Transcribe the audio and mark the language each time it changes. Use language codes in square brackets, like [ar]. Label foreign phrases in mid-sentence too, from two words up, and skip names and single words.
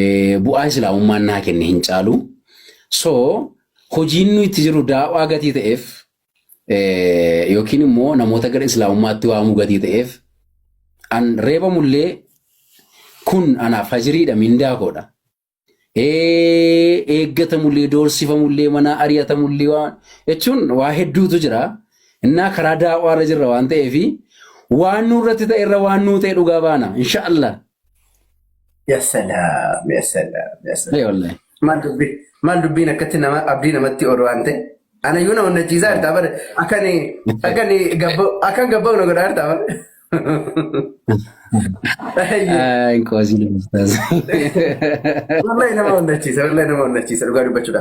[om] Bu'aa islaamummaan naa kenne hin caalu. So hojiin nuyi itti jiru daawaa gatii ta'eef yookiin immoo namoota gara islaamummaatti waamuu gatii ta'eef an reebamullee kun anaaf hajiriidha mindaa koodha. Eeggatamullee doorsifamullee mana ari'atamullee waan jechuun waa hedduutu jira. Innaa karaa daawaa irra jirra waan ta'eef waan nurratti ta'e irra waan nuu ta'e dhugaa baana inshaallah. [ar] Ya salaam, ya salaam, ya salaam. [om] Wallahi. Maal dubbiin akkatti nama abdii namatti oolu waan ta'e. Ana yoo na onnachiisaa jirtaa bara akkan gabba'u na godhaa jirtaa bara. Inkoosiin ustaas. Wallahi nama onnachiisa dhugaa dubbachuudha.